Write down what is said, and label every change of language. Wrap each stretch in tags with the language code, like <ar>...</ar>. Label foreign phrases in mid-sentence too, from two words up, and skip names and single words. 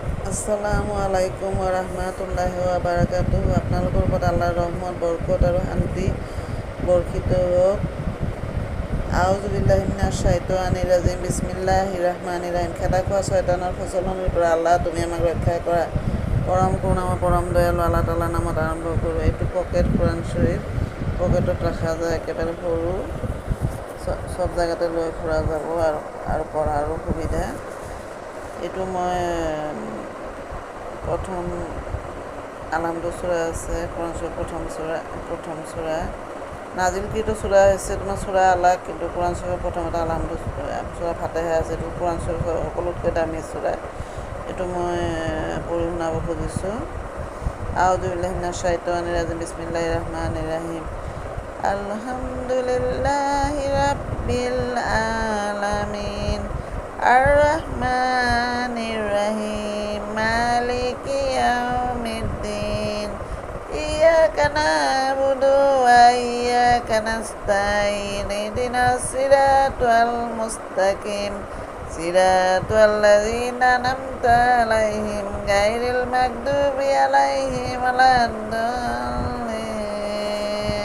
<ar>السلام عليكم ورحمة الله وبركاته.</ar> <as>আপোনালোকৰ ওপৰত আল্লাহৰ ৰহমত, বৰকত আৰু শান্তি বৰ্ষিত হওক।</as> <ar>أعوذ بالله من الشيطان الرجيم. بسم الله الرحمن الرحيم.</ar> <as>খেদা খোৱা শয়তানৰ ফচলনিৰ পৰা আল্লাহ তুমি আমাক ৰক্ষা কৰা। পৰম কৰুণাময়, পৰম দয়ালু আল্লাহ তাআলাৰ নামত আৰম্ভ কৰোঁ। এইটো পকেট কোৰাণ শ্বৰীফ, পকেটত ৰখা যায়, একেবাৰে সৰু, চব জেগাতে লৈ ফুৰা যাব আৰু পঢ়াৰো সুবিধা। এইটো মই প্ৰথম আলহামদু চূৰা আছে, কোৰাণ শ্বৰীফ প্ৰথম চূৰা। নাজিলকৃত চূৰা হৈছে তোমাৰ চূৰা আলাক, কিন্তু কোৰাণ শ্বৰীফৰ প্ৰথমতে আলহামদু চূৰা ফাতেহা আছে। এইটো কোৰাণ শ্বৰীফৰ সকলোতকৈ দামী চূৰা। এইটো মই পঢ়ি শুনাব খুজিছোঁ।</as> <ar>أعوذ بالله من الشيطان الرجيم بسم الله الرحمن الرحيم. الحمد لله رب العالمين الرحمن الرحيم مالك يوم الدين إياك نعبد وإياك نستعين اهدنا الصراط المستقيم صراط الذين أنعمت عليهم غير المغضوب عليهم ولا الضالين.</ar>